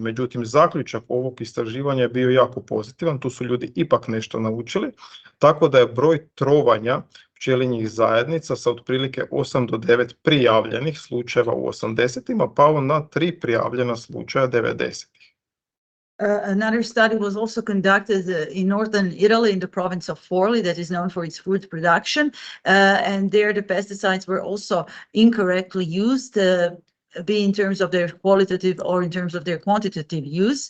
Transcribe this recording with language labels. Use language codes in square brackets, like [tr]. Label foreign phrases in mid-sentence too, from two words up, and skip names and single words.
[hr] Međutim, zaključak ovog istraživanja je bio jako pozitivan, tu su ljudi ipak nešto naučili, tako da je broj trovanja pčelinjih zajednica sa otprilike 8 do 9 prijavljenih slučajeva u 80-ima pao na 3 prijavljena slučaja 90-ih. [en] Another study was also conducted in northern Italy in the province of Forli, that is known for its fruit production, and there the pesticides were also incorrectly used, be in terms of their qualitative or in terms of their quantitative use.